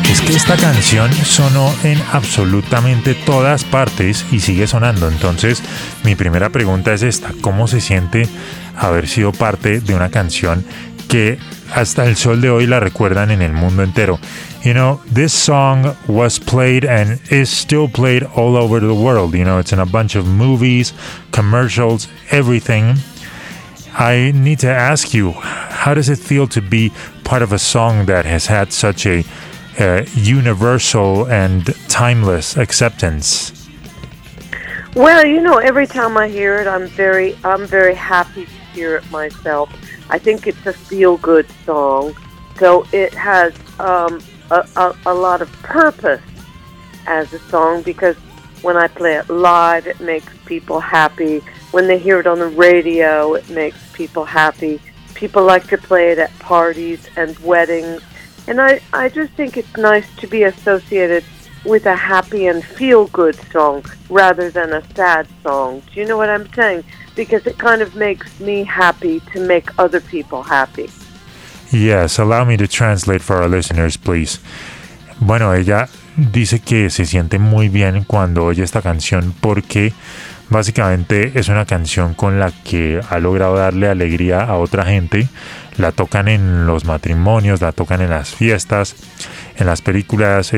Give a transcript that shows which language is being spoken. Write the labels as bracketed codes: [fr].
[es] Es que esta canción sonó en absolutamente todas partes y sigue sonando. Entonces, mi primera pregunta es esta. ¿Cómo se siente haber sido parte de una canción que hasta el sol de hoy la recuerdan en el mundo entero? [en] You know, this song was played and is still played all over the world. You know, it's in a bunch of movies, commercials, everything. I need to ask you, how does it feel to be part of a song that has had such a universal and timeless acceptance? Well, you know, every time I hear it, I'm very happy to hear it myself. I think it's a feel-good song, so it has a lot of purpose as a song, because when I play it live, it makes people happy. When they hear it on the radio, it makes people happy. People like to play it at parties and weddings, and I just think it's nice to be associated with a happy and feel-good song rather than a sad song. Do you know what I'm saying? Because it kind of makes me happy to make other people happy. Yes, allow me to translate for our listeners, please. [es] Bueno, ella dice que se siente muy bien cuando oye esta canción porque básicamente es una canción con la que ha logrado darle alegría a otra gente. La tocan en los matrimonios, la tocan en las fiestas, en las películas.